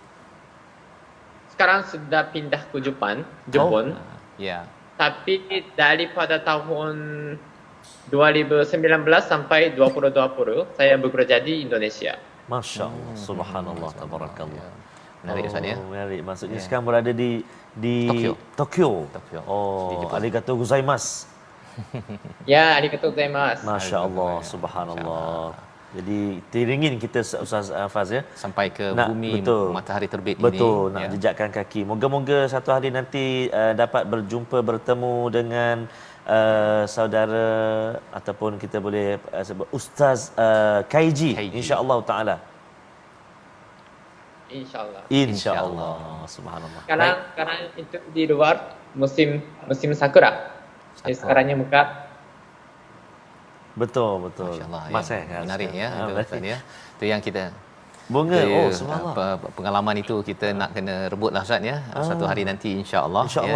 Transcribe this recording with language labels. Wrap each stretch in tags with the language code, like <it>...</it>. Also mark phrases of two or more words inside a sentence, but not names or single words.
<ms>Sekarang sudah pindah ke Jepun. Ya. Tapi daripada tahun 2019 sampai 2020 saya bekerja di Indonesia.</ms> <ar>ما شاء الله، سبحان الله، تبارك الله.</ar> <ms>Menarik Ustaz ya. Menarik. Maksudnya sekarang berada di Tokyo.</ms> <ja>Oh, ありがとうございます. Ya, ありがとうございます.</ja> <ar>ما شاء الله، سبحان الله.</ar> <ms>Jadi teringin kita Ustaz Faz ya, sampai ke bumi matahari terbit ini. Betul, nak jejakkan kaki. Moga-moga satu hari nanti dapat bertemu dengan saudara ataupun kita boleh sebut Ustaz Kaiji</ms> <ar>إن شاء الله تعالى. إن شاء الله.</ar> <ms>Subhanallah.</ms> <id>Karena itu di luar musim sakura. Sekarangnya mekar.</id> <ms>Betul. Mas menarik ya, Ustaz ya. Itu yang kita bunga pengalaman itu kita nak kena rebutlah Ustaz ya, satu hari nanti</ms> <ar>إن شاء الله</ar> <ms>ya.</ms>